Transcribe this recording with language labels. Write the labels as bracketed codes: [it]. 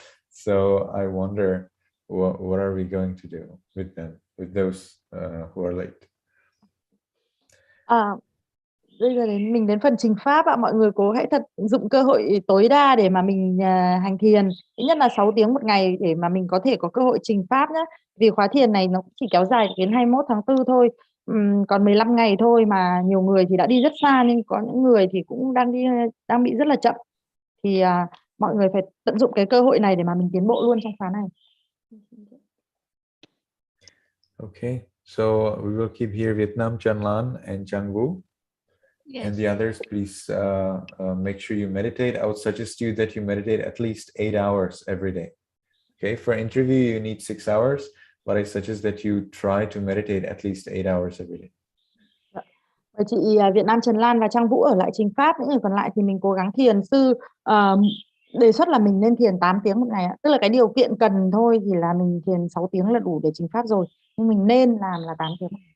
[en] So I wonder, what are we going to do with them, with those who are late? [vi] Bây giờ mình đến phần trình pháp ạ. Mọi người cố hãy tận dụng cơ hội tối đa để mà mình hành thiền ít nhất là 6 tiếng một ngày, để mà mình có thể có cơ hội trình pháp nhé. Vì khóa thiền này nó chỉ kéo dài đến 21 tháng 4 thôi, còn 15 ngày thôi, mà nhiều người thì đã đi rất xa, nhưng có những người thì cũng đang bị rất là chậm. Thì mọi người phải tận dụng cái cơ hội này để mà mình tiến bộ luôn trong khóa này. [en] Okay, so we will keep here Vietnam, Chan Lan and Chang Vu. Yes. And the others, please make sure you meditate. I would suggest you that you meditate at least 8 hours every day. Okay, for interview you need 6 hours, but I suggest that you try to meditate at least 8 hours every day. [vi] chị Việt Nam Trần Lan và Trang Vũ ở lại Chính Pháp, những người còn lại thì mình cố gắng thiền. Sư đề xuất là mình nên thiền 8 tiếng một ngày ạ. Tức là cái điều kiện cần thôi thì là mình thiền 6 tiếng là đủ để Chính Pháp rồi, nhưng mình nên làm là 8 tiếng.